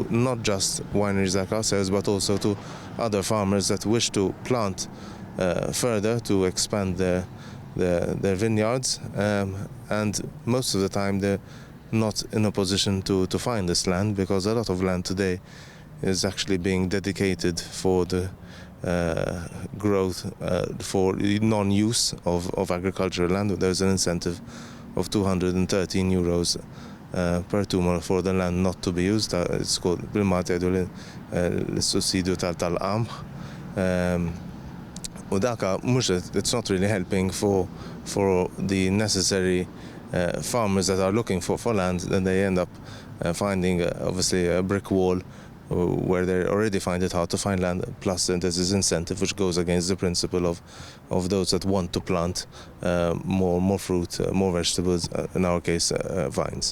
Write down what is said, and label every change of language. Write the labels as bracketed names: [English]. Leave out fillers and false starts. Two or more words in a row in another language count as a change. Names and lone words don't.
[English] not just wineries like ourselves, but also to other farmers that wish to plant further, to expand their vineyards, and most of the time they're not in a position to find this land, because a lot of land today is actually being dedicated for the growth for non-use of agricultural land. There's an incentive of €213 per tumor for the land not to be used. It's called [Maltese] bil-Malta l-sussidio tal-qamħ. [English] It's not really helping for the necessary farmers that are looking for land. Then they end up finding obviously a brick wall where they already find it hard to find land, plus there's this incentive which goes against the principle of those that want to plant more fruit, more vegetables, in our case vines.